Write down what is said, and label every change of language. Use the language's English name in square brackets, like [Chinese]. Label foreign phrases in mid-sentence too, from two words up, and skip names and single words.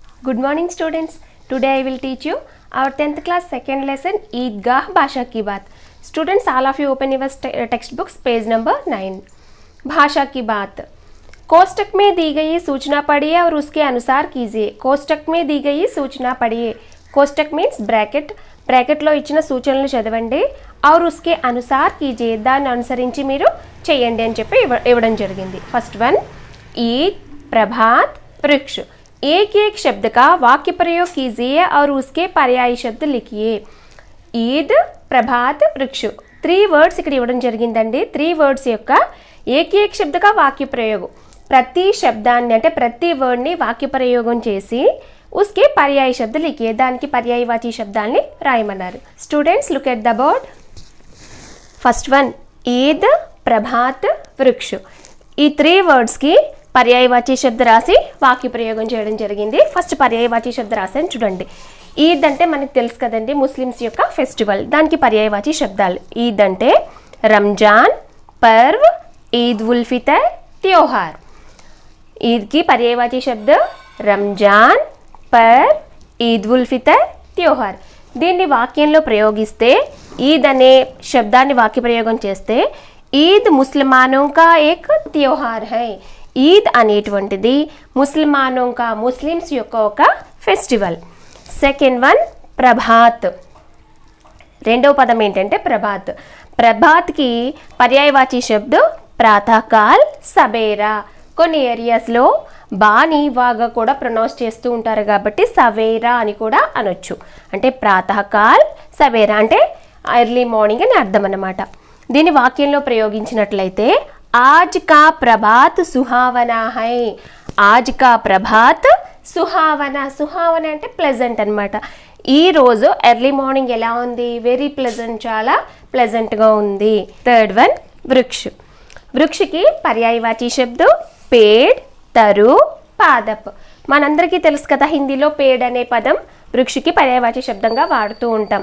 [English] Good morning students. Today I will teach you our 10th class second lesson ईदगाह [Hindi] भाषा की बात. [English] Students, all of you open your textbooks page number 9. [Hindi] भाषा की बात. कोष्टक में दी गई सूचना पढ़िए और उसके अनुसार कीजिए. कोष्टक में दी गई सूचना पढ़िए. [Telugu] कोष्टक मीन्स బ్రాకెట్. బ్రాకెట్లో ఇచ్చిన సూచనలు చదవండి [Hindi] और उसके अनुसार कीजिए. [Telugu] దాన్ని అనుసరించి మీరు చేయండి అని చెప్పి ఇవ్వడం జరిగింది. [English] first one [Hindi] ईद, प्रभात, वृक्ष. एक एक शब्द का वाक्य प्रयोग कीजिए और उसके पर्यायी शब्द लिखिए. ईद, प्रभात, वृक्ष [Telugu] 3 वर्ड्स ఇక్కడ ఇవ్వడం జరిగిందండి. 3 वर्ड्स యొక్క [Hindi] एक एक शब्द का [Telugu] వాక్య ప్రయోగం. ప్రతి శబ్దాన్ని అంటే ప్రతి వర్డ్ని వాక్య ప్రయోగం చేసి [Hindi] उसके पर्यायी शब्द लिखिए. [Telugu] దానికి పర్యాయవాచి శబ్దాన్ని రాయమన్నారు. [English] students look at the board. first one [Hindi] ईद, प्रभात, वृक्ष. [Telugu] ఈ 3 వర్డ్స్కి పర్యాయవాచి శబ్ద రాసి వాక్య ప్రయోగం చేయడం జరిగింది. ఫస్ట్ పర్యాయవాచి శబ్ద రాసాను చూడండి. ఈద్ అంటే మనకు తెలుసు కదండి, ముస్లిమ్స్ యొక్క ఫెస్టివల్. దానికి పర్యాయవాచి శబ్దాలు. ఈద్ అంటే రంజాన్, పర్వ్, ఈద్ ఉల్ ఫితర్, त्योहार. [Hindi] ईद की पर्यायवाची शब्द రంజాన్, పర్వ్, ఈద్ ఉల్ ఫితర్, त्योहार. [Telugu] దీన్ని వాక్యంలో ప్రయోగిస్తే ఈద్ అనే శబ్దాన్ని వాక్య ప్రయోగం చేస్తే ఈద్ [Hindi] मुसलमानों का एक त्योहार है. [Telugu] ఈద్ అనేటువంటిది [Hindi] मुसलमानों का [Telugu] ముస్లిమ్స్ యొక్క ఒక ఫెస్టివల్. [English] second one [Telugu] ప్రభాత్. రెండవ పదం ఏంటంటే ప్రభాత్. ప్రభాత్కి పర్యాయవాచి శబ్ద [Hindi] प्रातःकाल, सवेरा. [Telugu] కొన్ని ఏరియాస్లో బాని వాగా కూడా ప్రొనౌన్స్ చేస్తూ ఉంటారు కాబట్టి సవేరా అని కూడా అనొచ్చు. అంటే [Hindi] प्रातःकाल, सवेरा [Telugu] అంటే [English] early morning [Telugu] అని అర్థం అన్నమాట. దీన్ని వాక్యంలో ప్రయోగించినట్లయితే [Hindi] आज का प्रभात सुहावना है. आज का प्रभात सुहावना. [Telugu] సుహావన అంటే ప్లెజెంట్ అనమాట. ఈ రోజు [English] early morning [Telugu] ఎలా ఉంది? [English] very pleasant, [Telugu] చాలా ప్లెజెంట్గా ఉంది. [English] third one [Telugu] వృక్ష. వృక్షకి పర్యాయవాచి శబ్ద [Hindi] पेड़, तरु, पादप. [Telugu] మనందరికీ తెలుసు కదా, హిందీలో పేడ్ అనే పదం వృక్షకి పర్యాయవాచి శబ్దంగా వాడుతూ ఉంటాం.